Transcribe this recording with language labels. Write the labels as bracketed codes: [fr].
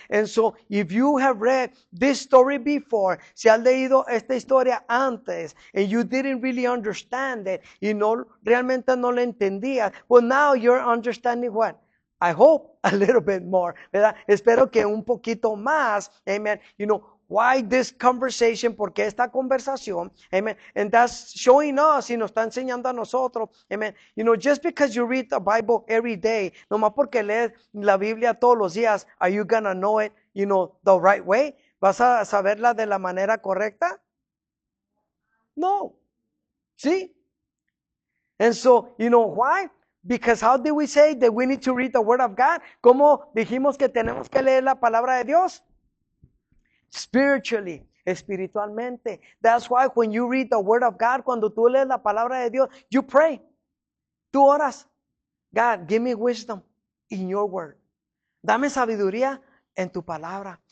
[en] And so, if you have read this story before, [es] si has leído esta historia antes, [en] and you didn't really understand it, [es] y no, realmente no lo entendías, [en] well, now you're understanding what? I hope a little bit more, ¿verdad? [es] Espero que un poquito más, amen. [en] You know, why this conversation? [es] ¿Por qué esta conversación? [en] Amen. And that's showing us, [es] y nos está enseñando a nosotros, amen. [en] You know, just because you read the Bible every day, [es] nomás porque lees la Biblia todos los días, [en] are you gonna know it, you know, the right way? [es] ¿Vas a saberla de la manera correcta? [en] No. See? And so, you know why? Because how did we say that we need to read the Word of God? [es] ¿Cómo dijimos que tenemos que leer la palabra de Dios? [en] Spiritually, espiritualmente. That's why when you read the Word of God, [es] cuando tú lees la palabra de Dios, [en] you pray. [es] Tú oras. [en] God, give me wisdom in your Word. [es] Dame sabiduría en tu palabra.